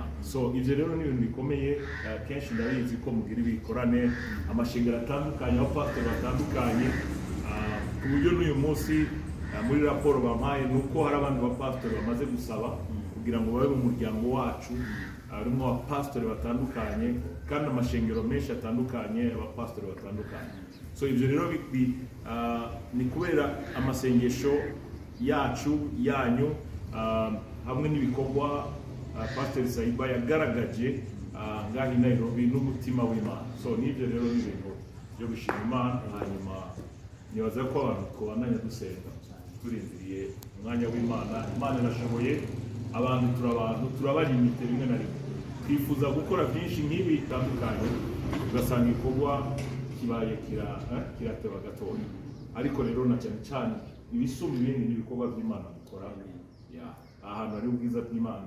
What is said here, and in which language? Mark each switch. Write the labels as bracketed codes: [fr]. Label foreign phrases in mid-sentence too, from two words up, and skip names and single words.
[rn] So ivyo rero ni ibintu bikomeye, kenshi ndabizi ko mugira ibikorane amashengero atandukanye, abapastori batandukanye, ku buryo n'uyu munsi muri raporo bampaye nuko hari abandi bapastori bamaze gusaba kugira ngo babe mu muryango wacu, harimo abapastori batandukanye kandi amashengero menshi atandukanye, abapastori batandukanye. So ivyo rero ni kubera amasengesho yacu yanyu hamwe n'ibikorwa Pastor Saiba yagaragaje ngaho i Nairobi n'umutima w'Imana. So n'ibyo rero ni ibintu byo gushima Imana. Hanyuma nibaza ko abantu twabandanya dusenga turindiriye umwanya w'Imana. Imana irashoboye, abantu turabalimite rimwe na rimwe, twifuza gukora byinshi nk'ibi bitandukanye ugasanga igikorwa kibaye kirateba gatoya, ariko rero na cyane cyane ibisumba ibindi n'ibikorwa by'Imana dukora ahantu hari ubwiza bw'Imana.